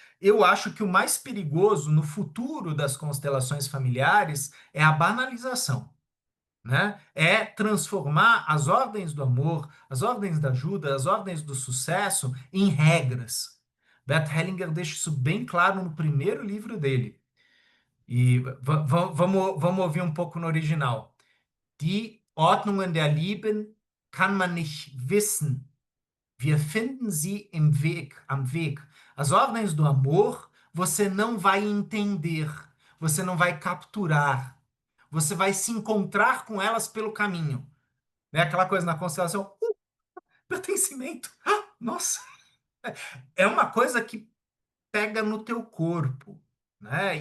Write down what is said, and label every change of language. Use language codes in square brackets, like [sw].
[pt] Eu acho que o mais perigoso no futuro das constelações familiares é a banalização, né? É transformar as ordens do amor, as ordens da ajuda, as ordens do sucesso em regras. Bert Hellinger deixa isso bem claro no primeiro livro dele. E vamos ouvir um pouco no original. [de] Die Ordnungen der Lieben kann man nicht wissen. Wir finden sie im Weg, am Weg. [pt] As ordens do amor você não vai entender, você não vai capturar, você vai se encontrar com elas pelo caminho. Né? Aquela coisa na constelação, pertencimento. Ah, nossa, é uma coisa que pega no teu corpo, né?